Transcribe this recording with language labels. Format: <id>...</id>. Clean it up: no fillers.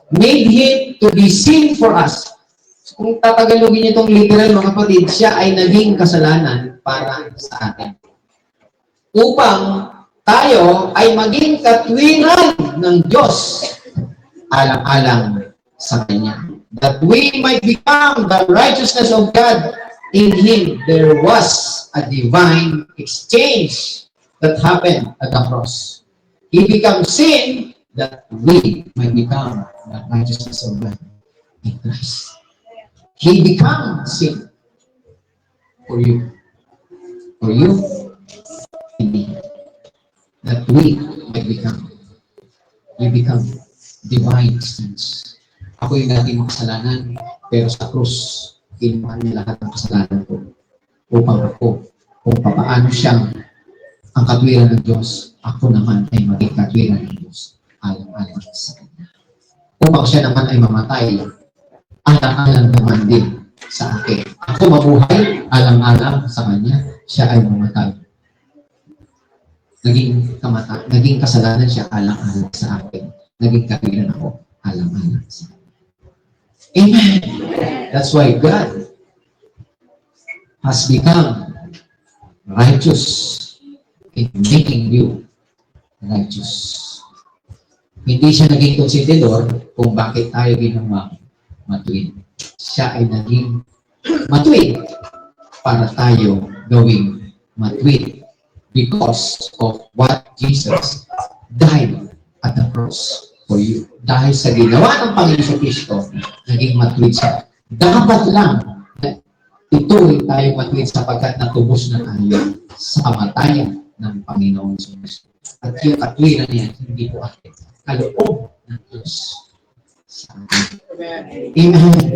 <en>Made Him to be sin for us.</en> <tl>So, kung tatagalogin niyo itong literal mga kapatid, siya ay naging kasalanan para sa atin. Upang tayo ay maging katwiran ng Diyos alang-alang sa Kanya.</tl> <en>That we might become the righteousness of God in Him. There was a divine exchange that happened at the cross. He became sin that we might become the righteousness of God in Christ. He became sin for you. For you and me. That we might become. You become divine exchange.</en> <tl>Ako yung dating makasalanan, pero sa krus, kinuha niya lahat ng kasalanan ko. Upang ako, kung paano siyang ang katwiran ng Diyos, ako naman ay maging katwiran ng Diyos. Alang-alang sa Kanya. Upang siya naman ay mamatay, alang-alang naman din sa akin. Ako mabuhay, alang-alang sa Kanya, siya ay mamatay. Naging kasalanan siya, alang-alang sa akin. Naging katwiran ako, alang-alang sa Kanya. Amen.</tl> <en>That's why God has become righteous in making you righteous.</en> <tl>Hindi siya naging konsididor kung bakit tayo ginawang matuwid. Siya ay naging matuwid para tayo gawing matuwid</tl> <en>because of what Jesus died at the cross for you.</en> <tl>Dahil sa ginawa ng Panginoon Kristo, naging matuwid siya. Dapat lang ituloy tayo matuwid sapagkat natubos na tayo sa kamatayan ng Panginoon Kristo. At yung katwiran niya, hindi po atin. Kaloob ng Diyos sa atin. Amen.</tl>